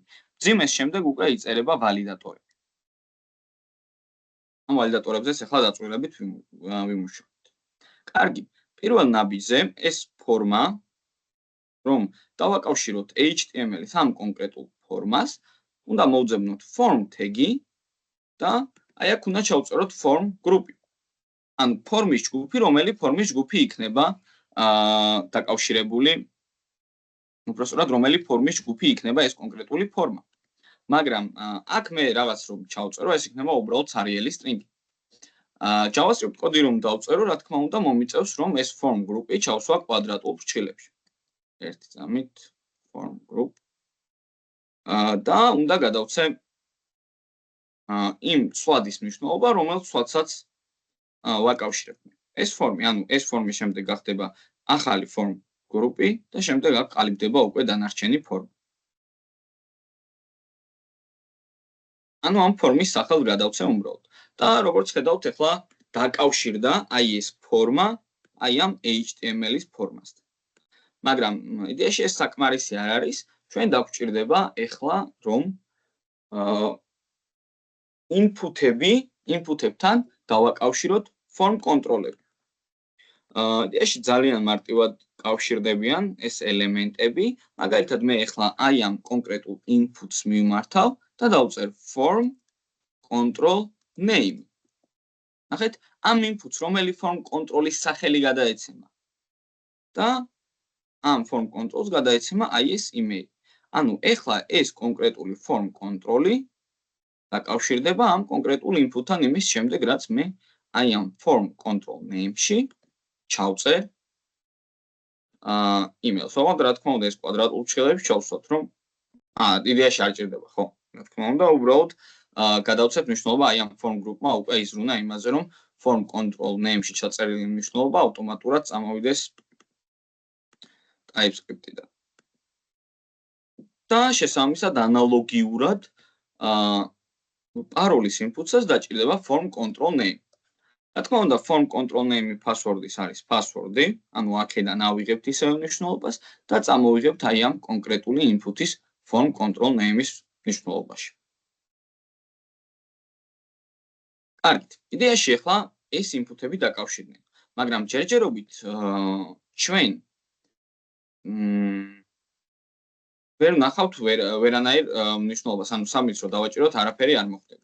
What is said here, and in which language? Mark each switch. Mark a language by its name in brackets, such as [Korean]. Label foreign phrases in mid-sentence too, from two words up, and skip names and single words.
[Georgian] მძიმეს შემდეგ უკვე იწერება ვალიდატორები. ამ ვალიდატორებზეც ახლა დაწვრილებით ვიმუშავებთ. კარგი, პირველ ნაბიჯზე ეს ფორმა რომ დავაკავშიროთ HTML-ის ამ კონკრეტულ ფორმას, უნდა მოვძებნოთ [English] form tag-ი [Georgian] და აი აქ უნდა ჩავწეროთ [English] form group-ი. [Georgian] ანუ ფორმის ჯგუფი, რომელი ფორმის ჯგუფი იქნება დაკავშირებული, უბრალოდ რომელი ფორმის ჯგუფი იქნება ეს კონკრეტული ფორმა. მაგრამ აქ მე რაღაც რომ ჩავწერო, ეს იქნება უბრალოდ სარიელი string. JavaScript კოდი რომ დავწერო, რა თქმა უნდა, მომიწევს რომ ეს [English] form group-ი [Georgian] ჩავსვა კვადრატულ ფრჩილებში. ერთი წამით [English] form group [Georgian] და უნდა გადავცე იმ ცვლადის მნიშვნელობა, რომელიც ცვლადსაც ვაკავშირებ. ეს ფორმი, ანუ ეს ფორმის შემდეგ გახდება ახალი [English] form group-ი [Georgian] და შემდეგ აქ ყალიბდება უკვე დანარჩენი ფორმა. ანუ ამ ფორმის სახელს გადავცე უბრალოდ. და როგორც ხედავთ, ახლა დაკავშირდა აი ეს ფორმა აი ამ HTML-ის ფორმასთან. მაგრამ იდეაში ეს საკმარისი არ არის, ჩვენ დაგვჭირდება ახლა რომ input-ებთან დავაკავშიროთ [English] form control-ები. [Georgian] იდეაში ძალიან მარტივად კავშირდებიან ეს ელემენტები, მაგალითად მე ახლა აი ამ კონკრეტულ input-ს მივმართავ და დავწერ [English] form control name. [Georgian] ნახეთ, ამ input-ს რომელი [English] form control-ის [Georgian] სახელი გადაეცემა და ამ [English] form control-ს [Georgian] გადაეცემა აი ეს email. ანუ ახლა ეს კონკრეტული [English] form control-ი [Georgian] დაკავშირდება ამ კონკრეტულ input-თან იმის შემდეგ, რაც მე აი ამ [English] form control name-ში [Georgian] ჩავწერ email-ს. ოღონდ რა თქმა უნდა ეს კვადრატულ ფრჩილებში ჩავსვათ, რომ იდეაში არ ჭირდება, ხო? რა თქმა უნდა, უბრალოდ გადავცეთ მნიშვნელობა აი ამ [English] form group-მა [Georgian] უკვე იზრუნა იმაზე, რომ [English] form control name-ში [Georgian] ჩაწერილი მნიშვნელობა ავტომატურად წამოვიდეს TypeScript-დან. და შესაბამისად ანალოგიურად parolis input-საც დაჭირდება [English] form control name. [Georgian] რა თქმა უნდა, [English] form control name-ი [Georgian] password-ის არის password-ი, ანუ აქედან ავიღებთ ისევ მნიშვნელობას და წამოვიღებთ აი ამ კონკრეტული input-ის [English] form control name-ის [Georgian] მნიშვნელობაში. კარგით, იდეაში ახლა ეს input-ები დაკავშირდნენ, მაგრამ ჯერჯერობით ჩვენ ვერ ვნახავთ ვერანაირ მნიშვნელობას, ანუ სამიც რო დავაჭიროთ, არაფერი არ მოხდება.